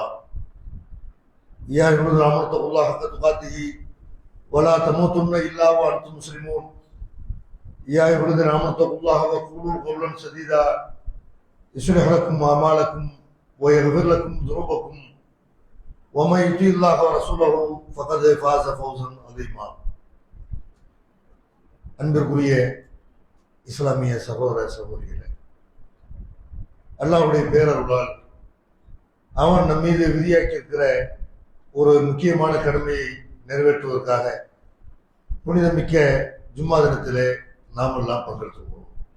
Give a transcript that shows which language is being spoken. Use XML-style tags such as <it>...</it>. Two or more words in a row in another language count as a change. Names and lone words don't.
<ar>يا أيها الذين آمنوا اتقوا الله حق تقاته ولا تموتن الا وانتم مسلمون. يا ايها الذين امنوا اتقوا الله وقولوا قولا سديدا يصلح لكم اعمالكم ويغفر لكم ذنوبكم ومن يطع الله ورسوله فقد فاز فوزا عظيما.</ar> <ta>அன்பிற்குரிய இஸ்லாமிய சகோதர சகோதரிகளே, அல்லாஹ்வுடைய பேரருளால் அவன் நம் மீது விதியாக்கி இருக்கிற ஒரு முக்கியமான கடமையை நிறைவேற்றுவதற்காக புனிதமிக்க ஜும்மா தினத்திலே நாம் எல்லாம் பங்கெடுத்துள்ளோம்.</ta>